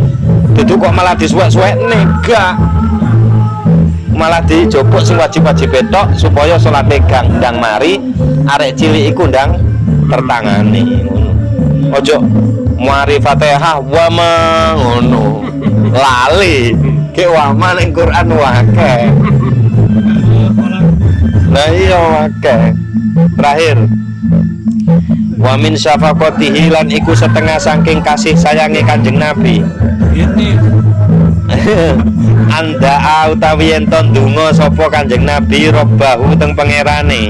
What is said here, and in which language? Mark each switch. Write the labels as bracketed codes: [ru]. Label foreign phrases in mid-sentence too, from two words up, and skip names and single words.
[jv] Dudu kok malah disuwek-suwekne, gak. Malah dijopok sing wajib-wajib tok supaya salate ndang mari arek cilik iku ndang tertangani ngono. Ojo mari Fatihah [ar] وما [jv] ngono. Lali ke [ar] وما [jv] ning Quran wae. Lah iya wae. Terakhir [ar] ومن شفقته [jv] lan iku setengah saking kasih sayange Kanjeng Nabi. Anda utawi yen to ndonga sapa Kanjeng Nabi robbahu teng pangerane.